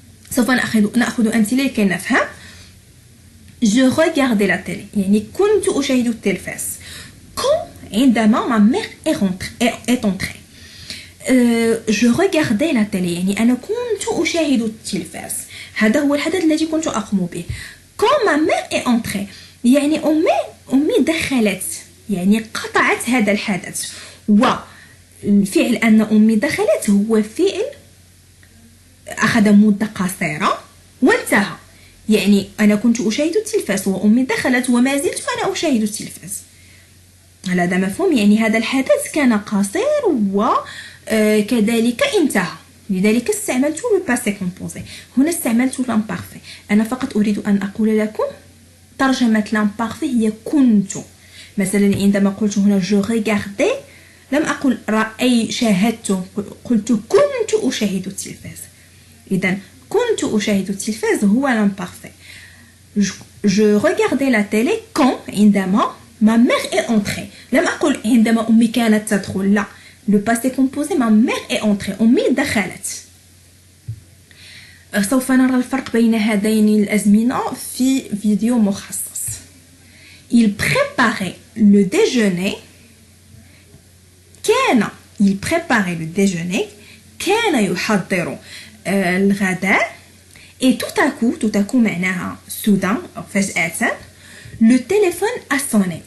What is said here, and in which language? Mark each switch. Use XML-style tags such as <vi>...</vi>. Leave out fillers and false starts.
<ar>سوف نأخذ أمثلة لكي نفهم.</ar> <fr>je regardais la télé</fr> <ar>يعني كنت أشاهد التلفاز.</ar> <fr>quand</fr> <ar>عندما</ar> <fr>ma mère est entrée. je regardais la télé</fr> <ar>يعني أنا كنت أشاهد التلفاز. هذا هو الحدث الذي كنت أقوم به.</ar> <fr>quand ma mère est entrée</fr> <ar>يعني أمي دخلت يعني قطعت هذا الحدث. والفعل أن أمي دخلت هو فعل أخذ مدة قصيرة وانتهى. يعني أنا كنت أشاهد التلفاز وأمي دخلت وما زلت أنا أشاهد التلفاز. هل هذا مفهوم؟ يعني هذا الحدث كان قصير وكذلك انتهى. لذلك استعملت le passé composé. هنا استعملت l'imparfait. أنا فقط أريد أن أقول لكم ترجمة l'imparfait هي كنت. مثلا عندما قلت هنا je regardais لم أقل شاهدت, قلت كنت أشاهد التلفاز. إذا كنت أشاهد التلفاز هو l'imparfait.</ar> <fr>je regardais la télé quand</fr> <ar>عندما</ar> <fr>ma mère est entrée.</fr> <ar>لم أقل عندما أمي كانت تدخل, لا.</ar> <fr>le passé composé ma mère est entrée.</fr> <ar>أمي دخلت. سوف نرى الفرق بين هذين الأزمنة في فيديو مخصص.</ar> <fr>il préparait le déjeuner. il préparait le déjeuner.</fr> <ar>كان يحضر الغداء.</ar> <fr>et tout à coup</fr> <ar>معناها</ar> <fr>soudain</fr> <ar>فجأة</ar> <fr>le téléphone a sonné.</fr>